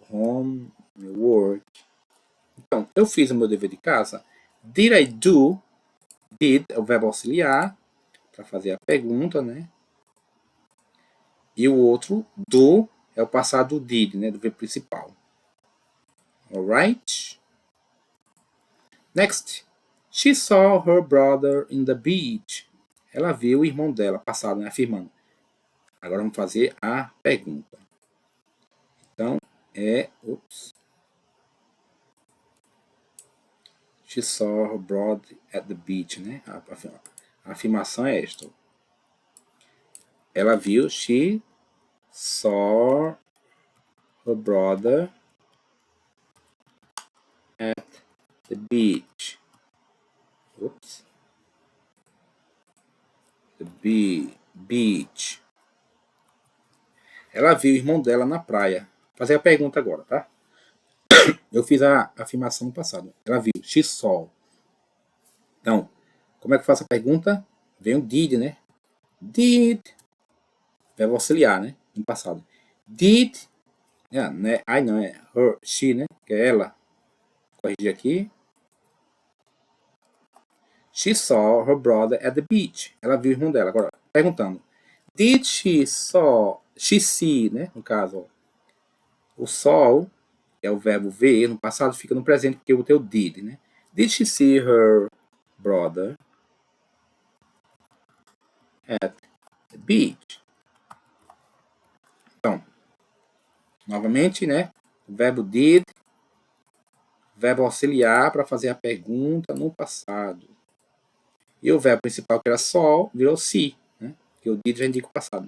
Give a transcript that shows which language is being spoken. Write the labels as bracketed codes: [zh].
[pt] Homework. Então, eu fiz o meu dever de casa. [en] Did I do? [pt] Did é o verbo auxiliar para fazer a pergunta, né? E o outro, do, é o passado did, né? Do verbo principal. [en] Alright? Next. She saw her brother in the beach. [pt] Ela viu o irmão dela, passado, né? Afirmando. Agora vamos fazer a pergunta. Então, [en] She saw her brother at the beach, né? [pt] A afirmação é esta. Ela viu, [en] she saw her brother at the beach. Oops. The beach. [pt] Ela viu o irmão dela na praia. Vou fazer a pergunta agora, tá? Eu fiz a afirmação no passado. Ela viu, [en] she saw. [pt] Então, como é que eu faço a pergunta? Vem o did, né? Did. Verbo auxiliar, né? No passado. Did. Né? I não, é her, she, né? Que é ela. Vou corrigir aqui. [en] She saw her brother at the beach. [pt] Ela viu o irmão dela. Agora, perguntando. [en] Did she see, [pt] né? No caso, ó, o saw é o verbo ver. No passado fica no presente porque o teu did, né? [en] Did she see her brother at the beach? [pt] Então, novamente, né? O verbo did, verbo auxiliar para fazer a pergunta no passado. E o verbo principal, que era saw, virou see, né? Que o did já indica o passado.